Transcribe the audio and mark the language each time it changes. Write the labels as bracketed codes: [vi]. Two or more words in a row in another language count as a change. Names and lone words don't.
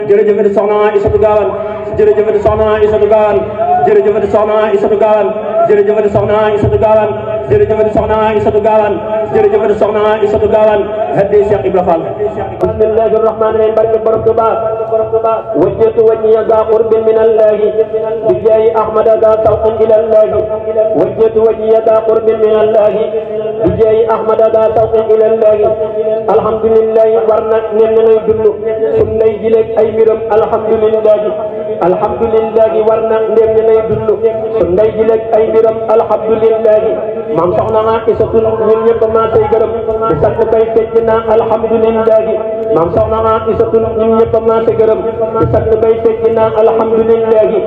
[wo] jërëjëf soxna Aïssatou Gawane jërëjëf soxna Aïssatou Gawane jërëjëf soxna Aïssatou Gawane jërëjëf soxna Aïssatou Gawane jërëjëf soxna Aïssatou Gawane jërëjëf soxna Aïssatou Gawane hadi Cheikh Ibra Fall [ar] بسم الله الرحمن الرحيم [wo] barke borom Tuba [ar] وجهت وجهي ذا قرب من الله بجاه أحمد ذا شوق إلى الله وجهت وجهي ذا قرب من الله بجاه أحمد ذا شوق إلى الله alhamdulillah [wo] warna nen lay dund sun lay jilek ay mbiram alhamdulillah warna ndem lay dund sun lay jilek ay mbiram alhamdulillah maam soxna Aïssatou ñun ñëpp ma tay gërëm di sant kay fecc na alhamdulillah maam soxna Aïssatou ñun ñëpp ma tay gërëm di sant kay fecc na alhamdulillah